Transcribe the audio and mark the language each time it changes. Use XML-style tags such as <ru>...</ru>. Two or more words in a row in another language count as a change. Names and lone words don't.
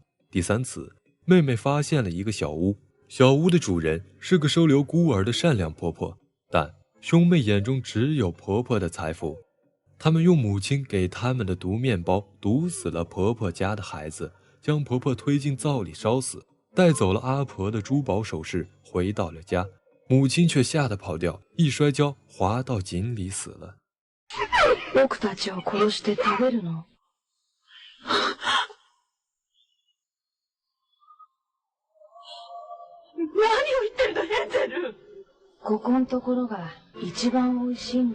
<zh>第3次，妹妹发现了一个小屋，小屋的主人是个收留孤儿的善良婆婆，但兄妹眼中只有婆婆的财富。他们用母亲给他们的毒面包毒死了婆婆家的孩子，将婆婆推进灶里烧死，带走了阿婆的珠宝首饰，回到了家。母亲却吓得跑掉，一摔跤滑到井里死了。</zh> <ja>僕たちを殺して食べるの？何を言ってるのヘンゼル？ここのところが一番美味しいんだよ。</ja>